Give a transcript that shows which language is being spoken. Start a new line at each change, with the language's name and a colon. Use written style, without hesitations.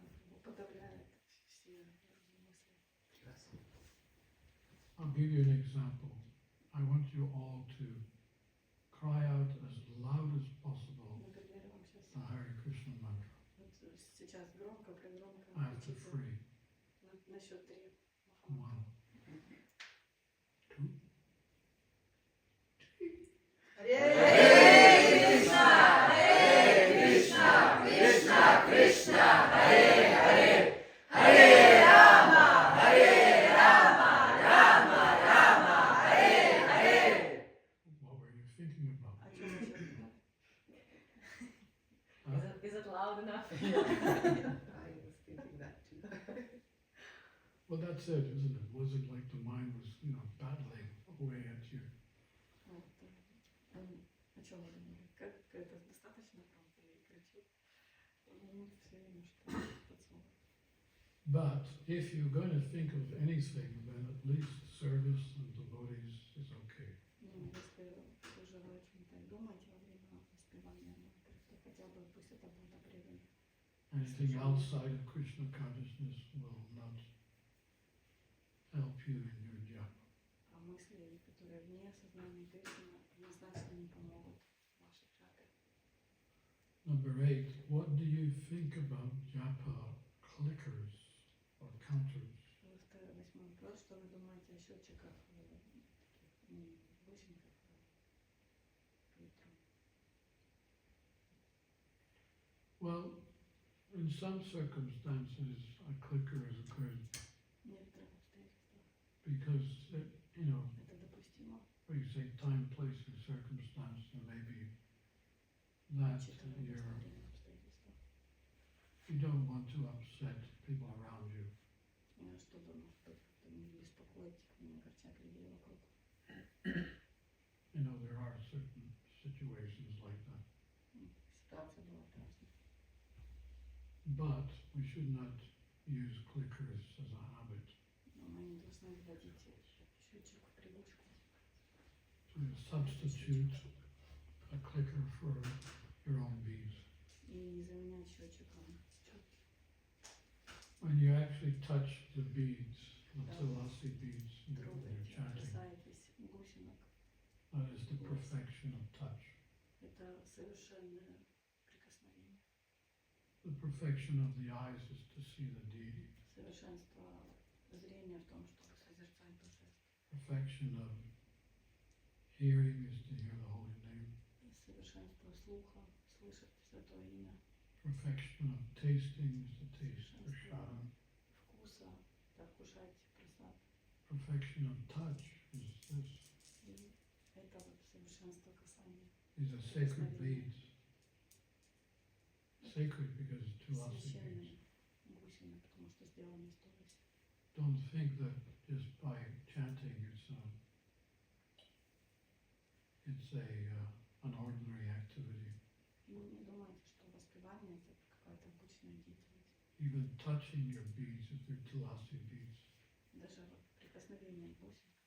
Russian: это подавляет все другие мысли.
English: I'll give you an example. I want you all to cry out as loud as possible
Russian: Например, я вам сейчас
English: the Hare Krishna mantra
Russian: сейчас громко, пригромко
English: after
Russian: кричите
English: 3.
Russian: на счет 3
English: 1,
Russian: Махамантры.
English: 2.
Sanskrit: Hare Krishna, Krishna Krishna, Hare Hare, Hare Rama, Rama Rama, Hare Hare.
English: What were you thinking about?
Russian: А что сейчас?
English: Huh? Is it loud enough? I was thinking that too. Well, that's it, isn't it? Was it like the mind was, battling away at you?
Russian: А что вы думали? Как это достаточно громко и кричу? Ну, все время что-то подсовывает.
English: But if you're going to think of anything, then at least service and devotees is okay.
Russian: Ну, если вы уже о чем-то думаете во время воспевания мантры, то хотя бы пусть это будет о предании.
English: Anything outside of Krishna consciousness will not help you in your japa.
Russian: А мысли, которые вне сознания Кришны, однозначно не помогут в вашей джапе.
English: Number 8, what do you think about japa clickers or counters?
Russian: Восьмой вопрос. Что вы думаете о счетчиках, таких бусинках по электрону?
English: Well, in some circumstances, a clicker is good
Russian: В некоторых обстоятельствах
English: because, you know,
Russian: это допустимо.
English: when you say time, place, and circumstance, there may be that
Russian: Учитывая
English: you're,
Russian: место, время, обстоятельства.
English: you don't want to upset people around you.
Russian: Чтобы, может быть, как-то не беспокоить, не огорчать людей вокруг.
English: You know, there are certain situations like that.
Russian: Ситуация бывает разная.
English: But we should not use clickers as a habit.
Russian: Но мы не должны вводить счетчик в привычку.
English: To substitute a clicker for your own beads.
Russian: И не заменять счетчиком счет.
English: When you actually touch the beads, the tulasi beads, when you're
Russian: Трогаете,
English: chanting,
Russian: касаетесь бусинок.
English: that is the perfection of touch.
Russian: Это совершенное прикосновение.
English: The perfection of the eyes is to see the deity.
Russian: Совершенство зрения в том, чтобы созерцать божество.
English: Perfection of hearing is to hear the holy name.
Russian: И совершенство слуха, слышать святое имя.
English: Perfection of tasting is to taste prashadam.
Russian: Вкуса, да, вкушать просад.
English: Perfection of touch is this.
Russian: И это вот совершенство касания.
English: These are sacred beads. Sacred because it's tulasi beads.
Russian: Священные бусины, потому что сделаны из туляси.
English: Don't think that just by chanting it's an ordinary activity.
Russian: Не думайте, что воспевание это какая-то обычная деятельность.
English: Even touching your beads, if they're tulasi beads,
Russian: Даже вот прикосновение к бусинкам